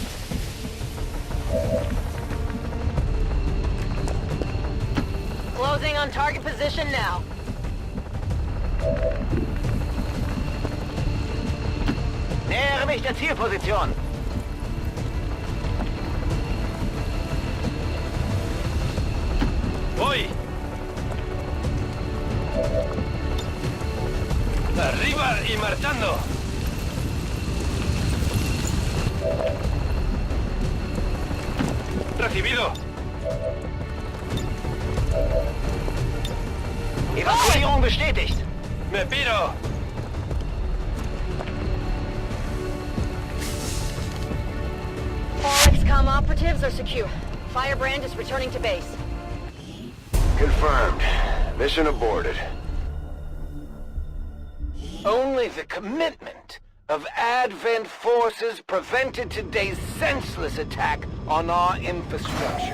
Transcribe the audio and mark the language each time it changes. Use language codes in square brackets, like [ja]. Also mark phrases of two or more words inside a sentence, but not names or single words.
[en] Closing on target position now. [de] Nähere mich der Zielposition. [es] Voy. Arriba y marchando. Recibido. [de] Evakuierung bestätigt. [es] Me piro. [en] All XCOM operatives are secure. Firebrand is returning to base. Confirmed. Mission aborted. Only the commitment of Advent forces prevented today's senseless attack on our infrastructure.